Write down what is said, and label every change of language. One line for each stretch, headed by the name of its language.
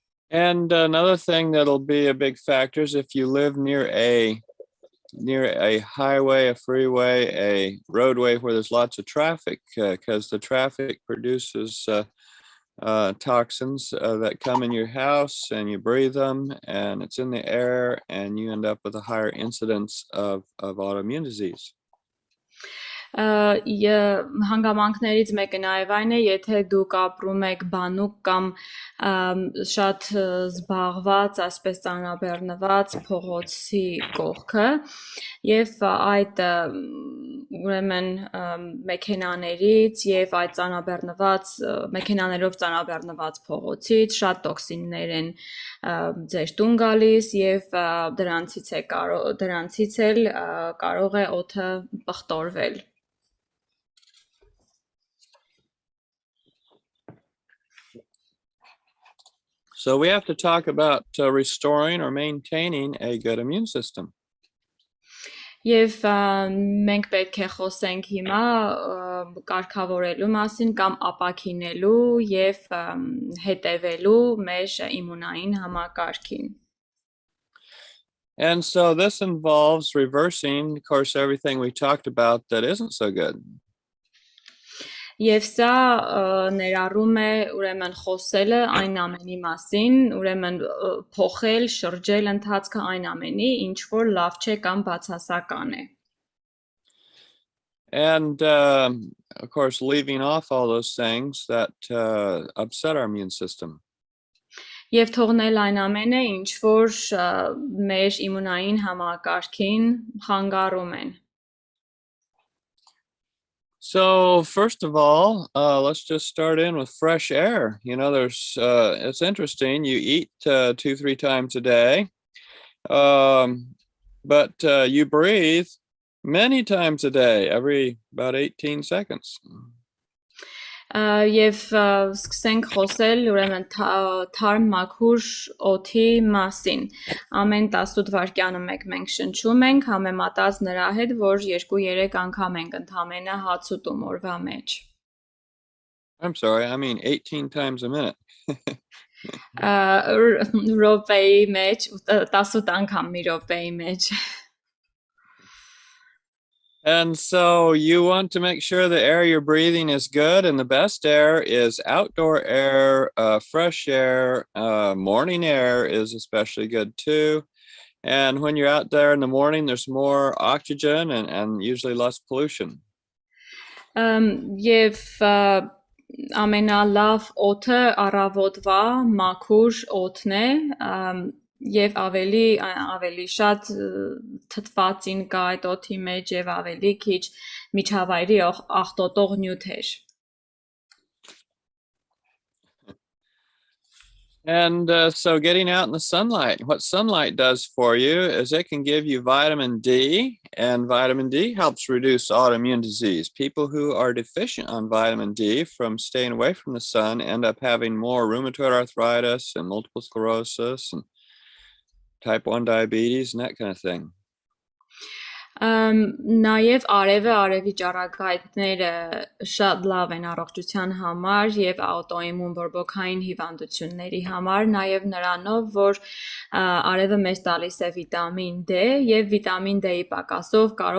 English: And another thing that'll be a big factor is if you live near a highway, a freeway, a roadway where there's lots of traffic, because the traffic produces toxins that come in your house and you breathe them and it's in the air and you end up with a higher incidence of autoimmune disease.
Armenian: Հանգամանքներից մեկը նաև այն է, եթե դուք ապրում եք բանուկ կամ շատ զբաղված, այսպես ծանրաբեռնված փողոցի կողքը, եւ այդ ուրեմն մեքենաներից եւ այդ մեքենաներով ծանրաբեռնված փողոցից շատ տոքսիններ են ձեր տուն գալիս եւ դրանցից էլ կարող է օդը պղտորվել.
English: So we have to talk about restoring or maintaining a good immune system.
Armenian: Եվ մենք պետք է խոսենք հիմա կարգավորելու մասին կամ ապաքինելու եւ հետևելու մեր իմունային համակարգին.
English: And so this involves reversing, of course, everything we talked about that isn't so good.
Armenian: Եվ սա ներառում է ուրեմն խոսելը այն ամենի մասին, ուրեմն փոխել, շրջել ընթացքը այն ամենի, ինչ որ լավ չէ կամ բացասական է.
English: And of course, leaving off all those things that upset our immune system.
Armenian: Եվ թողնել այն ամենը, ինչ որ մեր իմունային համակարգին խանգարում են.
English: So first of all, let's just start in with fresh air. You know, it's interesting. You eat 2-3 times a day, but you breathe many times a day, every about 18 seconds.
Armenian: Եվ սկսենք խոսել ուրեմն թարմ մաքուր օդի մասին. Ամեն 18 վայրկյանում մենք շնչում ենք, համեմատած նրա հետ, որ 2-3 անգամ ենք ընդամենը հաց ուտում օրվա մեջ.
English: I'm sorry, I mean 18 times a minute.
Armenian: Րոպեի մեջ, 18 անգամ մի րոպեի մեջ.
English: And so you want to make sure the air you're breathing is good, and the best air is outdoor air, fresh air, morning air is especially good too. And when you're out there in the morning, there's more oxygen and usually less pollution.
Armenian: Եվ ամենալավ օդը առավոտվա մաքուր օդն է, Եվ ավելի շատ թթվածին կա այդ օդի մեջ եւ ավելի քիչ միջավայրի աղտոտող նյութեր.
English: And so getting out in the sunlight, what sunlight does for you is it can give you vitamin D, and vitamin D helps reduce autoimmune disease. People who are deficient on vitamin D from staying away from the sun end up having more rheumatoid arthritis and multiple sclerosis and type 1 diabetes and that kind of thing.
Armenian: Նաև արևի ճառագայթները շատ լավ են առողջության համար եւ աուտոիմուն բորբոքային հիվանդությունների համար, նաև նրանով, որ արևը մեզ տալիս է վիտամին D եւ վիտամին D-ի պակասից